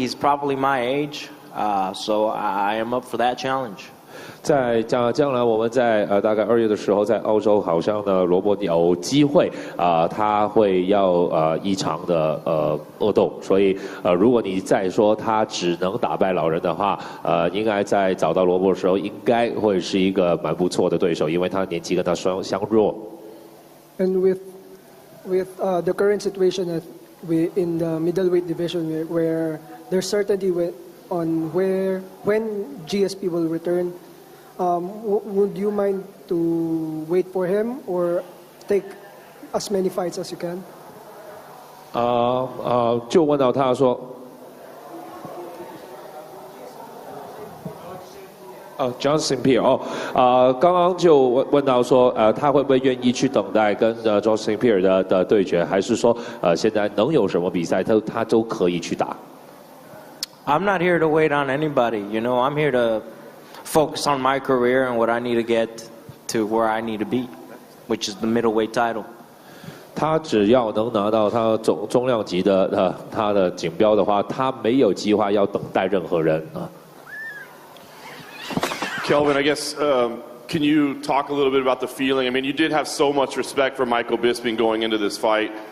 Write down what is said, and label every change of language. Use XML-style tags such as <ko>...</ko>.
<en>He's probably my age, so I am up for that challenge.</en> <zh>在将来我们在大概2月的时候，在澳洲好像呢，罗伯有机会他会要一场的恶斗，所以如果你再说他只能打败老人的话，应该在找到罗伯的时候，应该会是一个蛮不错的对手，因为他年纪跟他相若。</zh> <en>And with the current situation in the middleweight division, where there's certainty on when GSP will return, would you mind to wait for him or take as many fights as you can?</en> <zh>就问到他说。</zh> <en>John St.</en> <zh>Pierre 刚刚就问到说他会不会愿意去等待跟John St. Pierre 的对决，还是说现在能有什么比赛他都可以去打</zh> <en>I'm not here to wait on anybody. You know, I'm here to focus on my career and what I need to get to where I need to be, which is the middleweight title.</en> <zh>他只要能拿到他中量级的他的锦标的话，他没有计划要等待任何人啊。</zh> <en>Kelvin, I guess, can you talk a little bit about the feeling? I mean, you did have so much respect for Michael Bisping going into this fight.</en>